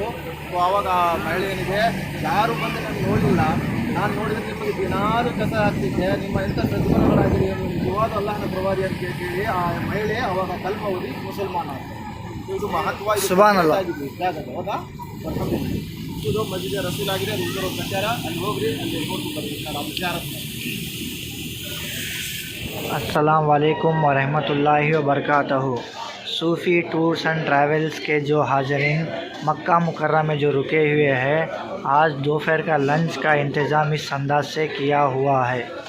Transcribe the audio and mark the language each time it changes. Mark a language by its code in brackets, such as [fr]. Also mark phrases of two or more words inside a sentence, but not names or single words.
[kn] ಆವಾಗ ಆ ಮಹಿಳೆ ಏನಿದೆ, ಯಾರು ಬಂದು ನನಗೆ ನೋಡಲಿಲ್ಲ, ನಾನು ನೋಡಿದ್ರೆ ನಿಮಗೆ ದಿನಾರು ಕಸ ಹಾಕ್ತಿದ್ದೆ, ನಿಮ್ಮ ಎಂಥ ಸದ್ಗುಣಗಳಾಗಿದೆ, ನೀವು ನಿಜವಾದ ಅಲ್ಲಾಹನ ಪ್ರವಾದಿ ಅಂತ ಕೇಳಿ ಆ ಮಹಿಳೆ ಅವಾಗ ಕಲ್ಮ ಓದಿ ಮುಸಲ್ಮಾನ ಅಂತ. ಇದು ಮಹತ್ವ, ಸುಬ್ಹಾನಲ್ಲಾಹ್. ಹೌದಾ? ಇದು ಮಸ್ಜಿದ್ ರಸೂಲ್ ಆಗಿದೆ. ಅದು ಉಳಿದಿರೋ ಪ್ರಚಾರ ಅಲ್ಲಿ ಹೋಗ್ರಿ, ಅಲ್ಲಿ ನೋಡ್ಕೊಂಡು ಬರ್ರಿ ನಾವು ವಿಚಾರ. [ar] السلام عليكم ورحمة الله وبركاته. [hi] सूफ़ी टूर्स एंड ट्रैवल्स के जो हाज़रीन मक्का मुकर्रम में जो रुके हुए हैं, आज दोपहर का लंच का इंतज़ाम इस अंदाज से किया हुआ है।